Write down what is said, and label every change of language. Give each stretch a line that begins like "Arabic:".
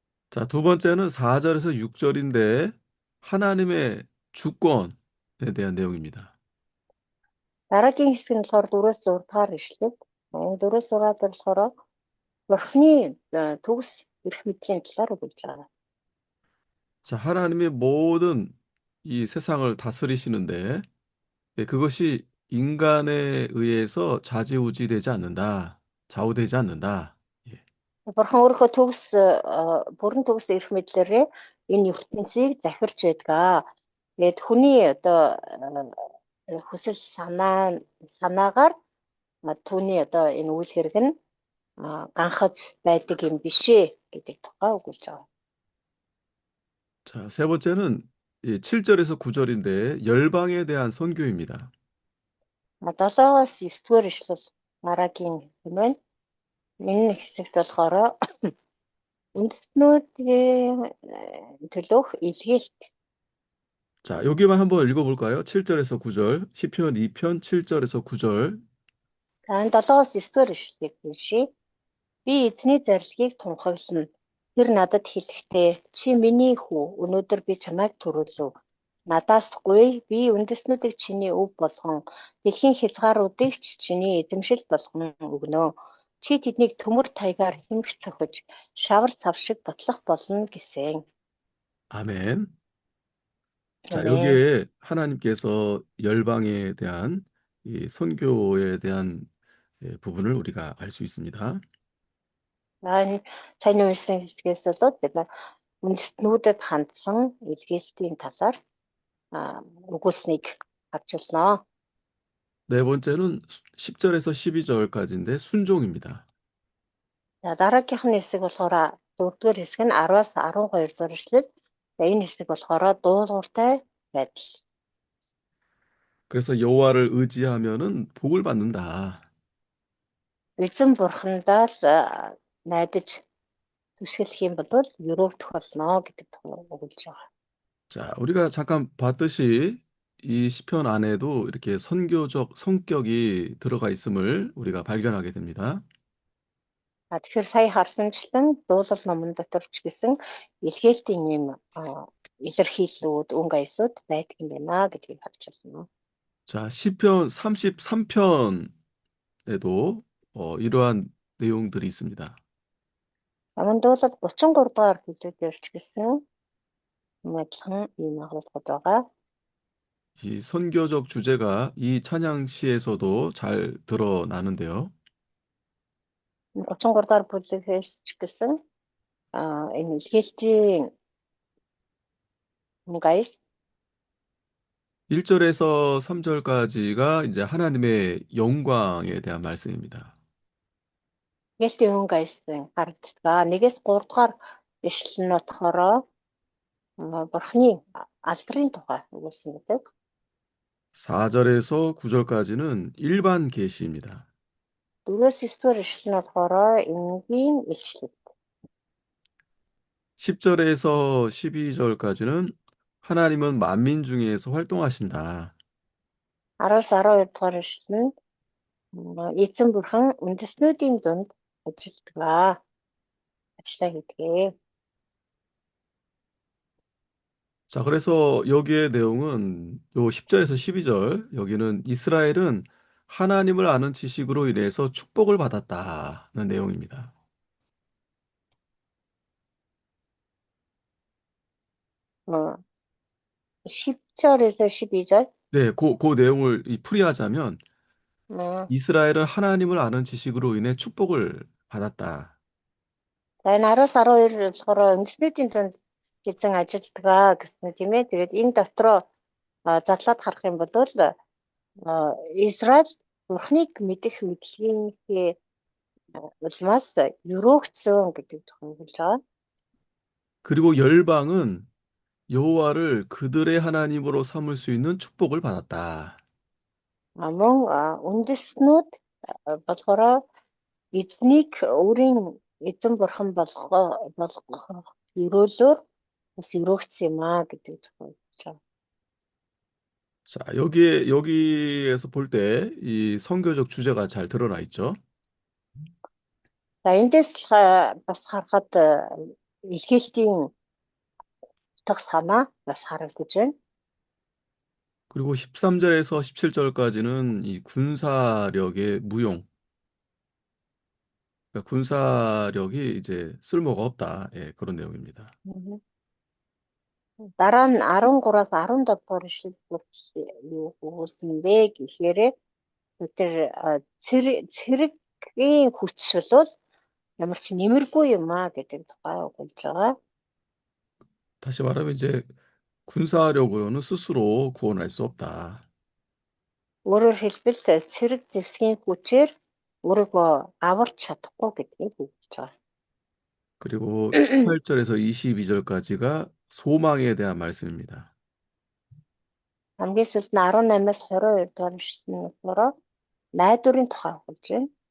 Korean: 자, 두 번째는 4절에서 6절인데 하나님의 주권에 대한 내용입니다.
Mongolian: Дараагийн хэсэг нь болохоор 4-өөс 6 дугаар ишлэл. Энэ 4-өөс 6 дээр болохоор бурхны төгс эрх мэдлийн талаар өгүүлж байгаа.
Korean: 자, 하나님의 모든 이 세상을 다스리시는데 그것이 인간에 의해서 좌지우지되지 않는다. 좌우되지 않는다.
Mongolian: Бурхан өөрийнхөө бүрэн төгс эрх мэдлээрээ энэ ертөнцийг захирч байдаг. Тэгээд хүний одоо хүсэл санаагаар түүний одоо энэ үйл хэрэг нь ганхаж байдаг юм бишээ гэдэг тухай өгүүлж байгаа.
Korean: 자, 세 번째는 7절에서 9절인데 열방에 대한 선교입니다.
Mongolian: 7-аас 9-р ишлэл дараагийн хэсэг байна. Энэ хэсэгт болохоор үндэстнүүдийн төлөөх илгээлт.
Korean: 자, 여기만 한번 읽어볼까요? 7절에서 9절, 시편 2편 7절에서 9절.
Mongolian: За 7-аас 9-р ишлэлийг уншийе. Би эзний зарилгийг тунхаглана. Тэр надад хэлэхдээ чи миний хүү, өнөөдөр би чамайг төрүүлв. Надаас гуй, би үндэстнүүдийг чиний өв болгон, дэлхийн хязгааруудыг ч чиний эзэмшил болгон өгнө. Чи тэднийг төмөр таягаар хэмх цохиж, шавар сав шиг ботлох болно гэсэн.
Korean: 아멘. 자, 아멘. 여기에 하나님께서 열방에 대한 이 선교에 대한 부분을 우리가 알 수 있습니다.
Mongolian: Сайн уншсан хэсгээс болоод бид үндэстнүүдэд хандсан илгээлтийн талаар өгүүлснийг харж байна.
Korean: 네 번째는 10절에서 12절까지인데 순종입니다.
Mongolian: За дараагийнх нь хэсэг болохоор 4-р хэсэг нь 10-аас 12 дугаар ишлэл. За энэ хэсэг болохоор дуулууртай байдал.
Korean: 그래서 여호와를 의지하면은 복을 받는다.
Mongolian: Эзэн бурхандаа л найдаж түшгэлэх юм бол өрөөвдөх болно гэдэг өгүүлж байгаа.
Korean: 자, 우리가 잠깐 봤듯이 이 시편 안에도 이렇게 선교적 성격이 들어가 있음을 우리가 발견하게 됩니다.
Mongolian: Тэгэхээр сая харсанчлан дуулал номон дотор ч гэсэн илгээлтийн юм илэрхийллүүд, өнгө аясууд байдаг юм байна гэдгийг харж байна.
Korean: 자, 시편 33편에도 이러한 내용들이 있습니다.
Mongolian: Аман дуулал 33 дугаар бүлгээр ч гэсэн адилхан юм агуулгад байгаа.
Korean: 이 선교적 주제가 이 찬양시에서도 잘 드러나는데요.
Mongolian: 33 дахь бүлэгээс ч гэсэн энэ илгээлтийн гайс
Korean: 1절에서 3절까지가 이제 하나님의 영광에 대한 말씀입니다.
Mongolian: илгээлтийн гайсын харагддаг. 1-3 дахь ишлэл нь болохоор бурхны алдрын тухай өгүүлсэн гэдэг.
Korean: 4절에서 9절까지는 일반 계시입니다.
Mongolian: 4-9 дахь ишлэл нь болохоор энгийн илчлэл.
Korean: 10절에서 12절까지는 하나님은 만민 중에서 활동하신다.
Mongolian: 10-12 дахь ишлэл нь эзэн бурхан үндэстнүүдийн дунд ажиллаа гэдгээ.
Korean: 자, 그래서 여기의 내용은 요 10절에서 12절, 여기는 이스라엘은 하나님을 아는 지식으로 인해서 축복을 받았다는 내용입니다. 10절에서 12절. 네, 그 내용을 풀이하자면 이스라엘은 하나님을 아는 지식으로 인해 축복을 받았다.
Mongolian: За энэ 10-12 болохоор үндэстнүүдийн дунд эзэн ажилладаг гэсэн тийм ээ. Тэгээд энэ дотроо задлаад харах юм бол Израиль бурхныг мэдэх мэдлэгийнхээ улмаас өрөөгцсөн гэдэг тухай хэлж байгаа.
Korean: 그리고 열방은 여호와를 그들의 하나님으로 삼을 수 있는 축복을 받았다.
Mongolian: Мөн үндэстнүүд болохоор эзнийг өөрийн эзэн бурхан болгох өрөөлөөр бас өрөөгдсөн юм гэдэг тухай хэлж байгаа.
Korean: 자, 여기에서 볼 때 이 선교적 주제가 잘 드러나 있죠.
Mongolian: За эндээс бас харахад илгээлтийн утга санаа бас харагдаж байна.
Korean: 그리고 13절에서 17절까지는 이 군사력의 무용. 그러니까 군사력이 이제 쓸모가 없다. 예, 그런 내용입니다.
Mongolian: Дараа нь 13-аас 17 дугаар ишлэл юу өгүүлсэн бэ гэхээр тэр цэргийн хүч бол ямар ч нэмэргүй юм гэдэг тухай өгүүлж байгаа.
Korean: 다시 말하면 이제 군사력으로는 스스로 구원할 수 없다.
Mongolian: Өөрөөр хэлбэл цэрэг зэвсгийн хүчээр өөрийгөө аварч чадахгүй гэдгийг өгүүлж байгаа.
Korean: 그리고 18절에서 22절까지가 소망에 대한 말씀입니다.
Mongolian: Хамгийн сүүлд нь 18-аас 22 дугаар ишлэл нь болохоор найдварын тухай өгүүлж байна.